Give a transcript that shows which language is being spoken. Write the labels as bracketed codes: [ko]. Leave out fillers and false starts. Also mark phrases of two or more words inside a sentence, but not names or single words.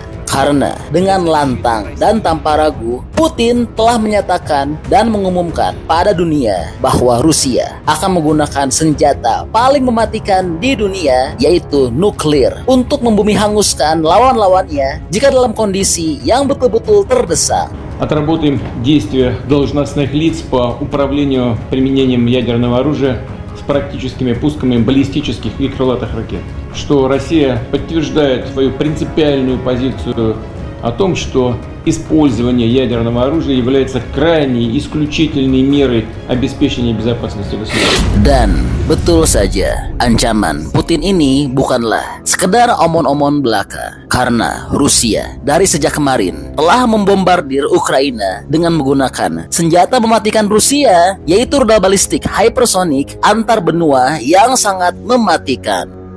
[id] Karena dengan lantang dan tanpa ragu, Putin telah menyatakan dan mengumumkan pada dunia bahwa Rusia akan menggunakan senjata paling mematikan di dunia, yaitu nuklir, untuk membumi hanguskan lawan-lawannya jika dalam kondisi yang betul-betul terdesak. [ru] Отработаем действия должностных лиц по управлению применением ядерного оружия с практическими пусками баллистических и крылатых ракет, что Россия подтверждает свою принципиальную позицию о том, что использование ядерного оружия является крайней, исключительной мерой обеспечения безопасности государства. [id] Dan betul saja, ancaman Putin ini bukanlah sekedar omon-omon belaka, karena Rusia dari sejak kemarin telah membombardir Ukraina dengan menggunakan senjata mematikan Rusia, yaitu rudal balistik hypersonic antar benua yang sangat mematikan.